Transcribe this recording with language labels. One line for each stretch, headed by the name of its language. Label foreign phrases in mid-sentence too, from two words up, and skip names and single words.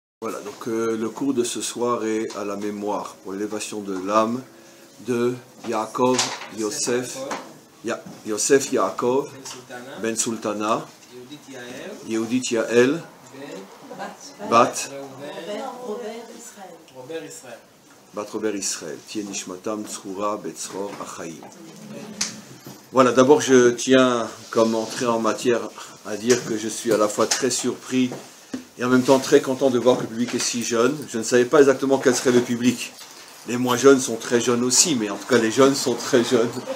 French: Voilà, donc le cours de ce soir est à la mémoire pour l'élévation de l'âme de Yaakov Yosef Yaakov Ben Sultana, Yehudit Yael, Bat Robert Israël,
Hebrew: תהיה נשמתם צרורה בצרור החיים.
French: Voilà, d'abord je tiens, comme entrée en matière, à dire que je suis à la fois très surpris et en même temps très content de voir que le public est si jeune. Je ne savais pas exactement quel serait le public. Les moins jeunes sont très jeunes aussi, mais en tout cas les jeunes sont très jeunes.